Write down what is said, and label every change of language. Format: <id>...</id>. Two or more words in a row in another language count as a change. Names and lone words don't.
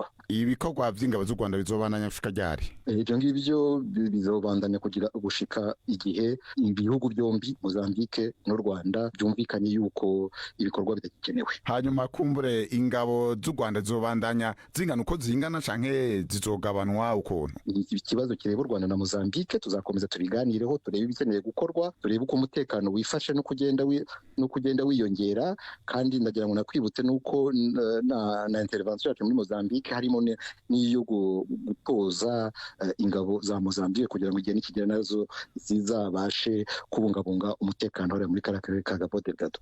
<rn>Ibikorwa by'ingabo z'u Rwanda bizobandanya gushika ryari? Ibyo ngibyo bizobandanya kugira gushika igihe ibihugu byombi Mozambique n'u Rwanda byumvikanye yuko ibikorwa bidagikenewe. Hanyuma kumbure ingabo z'u Rwanda zizobandanya zingana uko zingana canke zizogabanwa uko?</rn> <rw>Ikibazo kireba u Rwanda na Mozambique tuzakomeza tubiganireho, turebe ibikeneye gukorwa, turebe uko umutekano wifashe no kugenda wiyongera. Kandi ndagira ngo nakwibutse nuko na intervention yacu muri Mozambique harimo n'iyo gutoza ingabo za Mozambique kugira ngo igihe nikigera nazo zizabashe kubungabunga umutekano hariya muri karere ka Cabo Delgado.</rw>